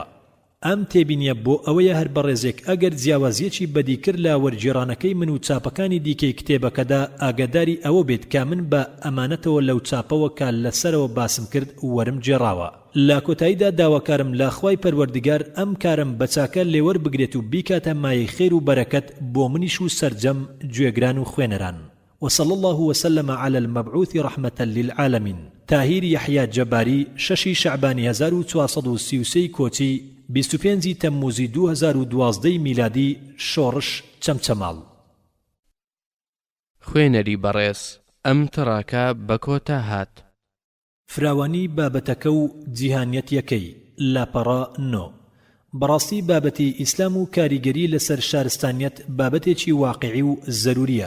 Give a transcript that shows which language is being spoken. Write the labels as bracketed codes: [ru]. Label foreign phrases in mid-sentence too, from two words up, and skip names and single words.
[ckb] ئەم تێبینیە بۆ ئەوەیە هەر بەڕێزێک ئەگەر جیاوازیەکی بەدی کرد لە وەرجێڕانەکەی من و چاپەکانی دیکەی کتێبەکەدا ئاگاداری ئەوە بێت کە من بە ئەمانەتەوە لەو چاپەوە کە لەسەرەوە باسم کرد وەرم جێڕاوە. لە کۆتاییدا داواکارم لە خوای پەروەردگار ئەم کارم بە چاکە لێوەر بگرێت و بیکاتە مایەی خێر و بەرەکەت بۆ منیش و سەرجەم گوێگران و خوێنەران. [ar] وصلى الله وسلم على المبعوث رحمة للعالمين. [ckb] تاهير يحيى جباري، 6 شعبان 1433 كوتي، 25 تەمموزی 2012 میلادی، شۆڕش چەمچەماڵ. خوێنەری بەڕێز ئەم تڕاکە بە کۆتا هات. فراوانی بابەتەکە و جیهانیەت یەکەی لاپەڕا 9. بەڕاستی بابەتی ئیسلام و کاریگەری لەسەر شارستانیەت بابەتێکی واقعی و زەروریە.